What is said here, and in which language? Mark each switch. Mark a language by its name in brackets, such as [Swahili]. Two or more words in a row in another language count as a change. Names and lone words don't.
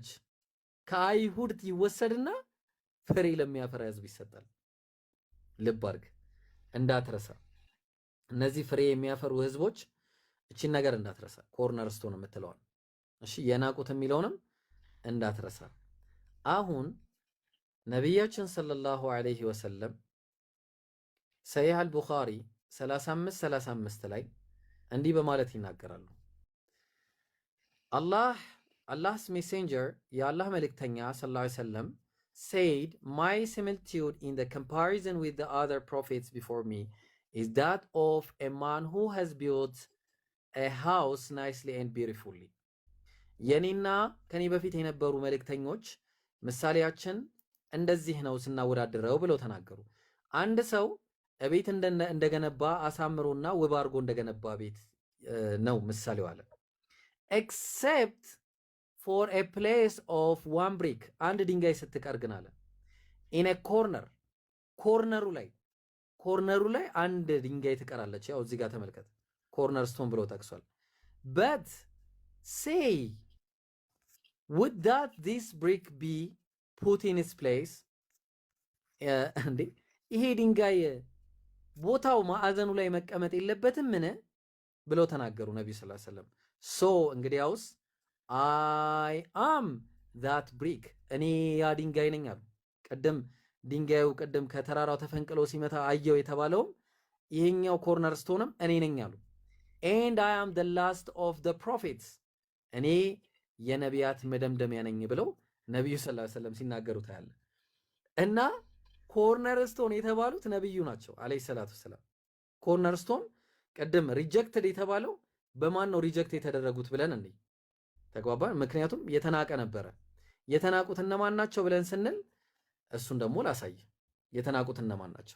[Amharic] ከአይሁድ ይወሰድና ፍሬ ለሚያፈራ ሕዝብ ይሰጣል። ልብ አድርግ እንዳትረሳ። እነዚህ ፍሬ የሚያፈሩ ሕዝቦች እቺን ነገር እንዳትረሳ። [English] corner stone [Amharic] የምትለዋል እሺ፣ የናቁት የሚለውንም እንዳትረሳ። አሁን ነቢያችን [Arabic] صلى الله عليه وسلم [Amharic] ሰሒህ አልቡኻሪ 35 ላይ እንዲህ በማለት ይናገራሉ። [English] Allah's messenger [Amharic] የአላህ መልእክተኛ [Arabic] صلى الله عليه وسلم [English] said, my similitude in the comparison with the other prophets before me is that of a man who has built a house nicely and beautifully. [Amharic] የኔና ከኔ በፊት የነበሩ መልእክተኞች ምሳሌያችን እንደዚህ ነው ስናወዳድረው ብለው ተናገሩ። አንድ ሰው ቤት እንደገነባ አሳምሮና ውብ አድርጎ እንደገነባ ቤት ነው ምሳሌው አለ። [English] except for a place of one brick, [Amharic] አንድ ድንጋይ ስትቀር ግን አለ [English] in a corner, [Amharic] ኮርነሩ ላይ አንድ ድንጋይ ትቀራለች። ያው እዚህ ጋር ተመልከት፣ [English] corner stone [Amharic] ብሎ ጠቅሷል። [English] but say would that this brick be put in its place, [Amharic] እንዴ ይሄ ድንጋይ ቦታው ማዕዘኑ ላይ መቀመጥ የለበትም ምን ብለው ተናገሩ ነብዩ [Arabic] صلى الله عليه وسلم። [Amharic] ሶ እንግዲያውስ [English] I am that brick, [Amharic] እኔ ያ ድንጋይ ነኝ አሉ። ድንጋዩ ከተራራው ተፈንቅሎ ሲመታ አየው የተባለውም ይሄኛው [English] corner stone [Amharic] እኔ ነኝ አሉ። [English] and I am the last of the prophets, [Amharic] እኔ የነቢያት መደምደሚያ ነኝ ብለው ነብዩ [Arabic] صلى الله عليه وسلم [Amharic] ሲናገሩ ታያለ። እና [English] corner stone [Amharic] የተባሉት ነብዩ ናቸው [Arabic] عليه الصلاة والسلام። [English] corner stone rejected [Amharic] የተባለው በማን ነው ሪጀክት የተደረጉት ብለን እንዴ ተግባባን። ምክንያቱም የተናቀ ነበረ። የተናቁት እነማን ናቸው ብለን ስንል እሱን ደግሞ ላሳይ። የተናቁት እነማን ናቸው?